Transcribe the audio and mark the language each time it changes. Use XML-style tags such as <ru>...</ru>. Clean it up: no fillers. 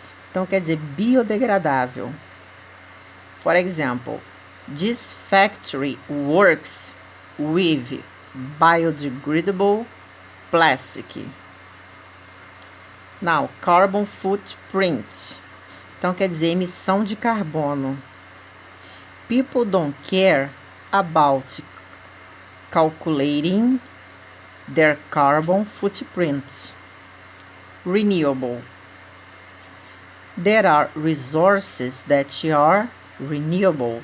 <pt>Então quer dizer biodegradável.</pt> <en>For example, this factory works with biodegradable plastic. Now, carbon footprint.</en> <pt>Então quer dizer emissão de carbono.</pt> <en>People don't care about calculating their carbon footprint. Renewable. There are resources that are renewable.</en>